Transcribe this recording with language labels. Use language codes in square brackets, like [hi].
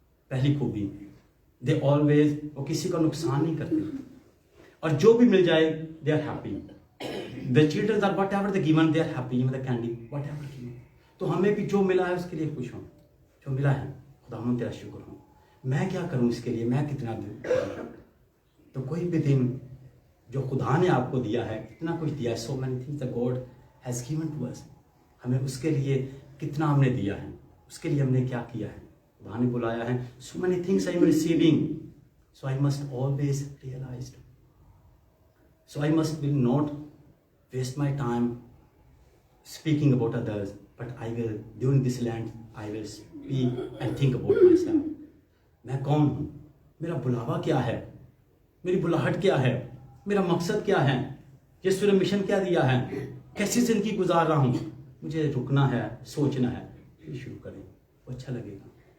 [hi] पहली खूबी, [en] they always, [hi] वो किसी का नुकसान नहीं करते, और जो भी मिल जाए [en] they are happy. The children are whatever they given, they are happy. Even the candy, whatever given. [hi] तो हमें भी जो मिला है उसके लिए खुश हूँ, जो मिला है खुदावंद तेरा शुक्र हूँ। मैं क्या करूँ इसके लिए, मैं कितना दूँ। तो कोई भी दिन जो खुदा ने आपको दिया है, कितना कुछ दिया है, [en] so many things that God has given to us, [hi] हमें उसके लिए कितना हमने दिया है, उसके लिए हमने क्या किया है। खुदा ने बुलाया है, [en] so many things I am receiving, so I must always realize, so I must will not waste my time speaking about others, but I will during this land I will speak and think about myself. [hi] मैं कौन हूँ, मेरा बुलावा क्या है, मेरी बुलाहट क्या है, मेरा मकसद क्या है, यीशु ने मिशन क्या दिया है, कैसी जिंदगी गुजार रहा हूँ। मुझे रुकना है, सोचना है, फिर शुरू करें, वो अच्छा लगेगा।